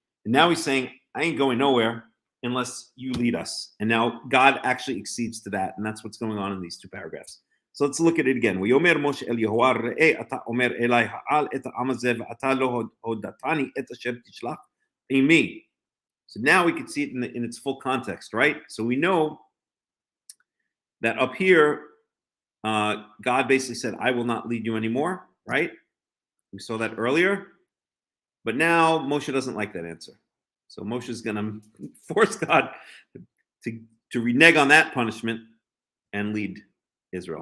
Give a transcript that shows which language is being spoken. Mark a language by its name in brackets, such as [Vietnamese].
[English] And now he's saying, I ain't going nowhere unless you lead us. And now God actually accedes to that. And that's what's going on in these two paragraphs. So let's look at it again. [Hebrew] ויאמר משה אל יהוה ראה אתה אומר אלי העל את העם הזה ואתה לא הודעתני את אשר תשלח עמי. [English] So now we can see it in its full context, right? So we know that up here, God basically said, I will not lead you anymore, right? We saw that earlier. But now Moshe doesn't like that answer. So Moshe is going to force God to renege on that punishment and lead Israel.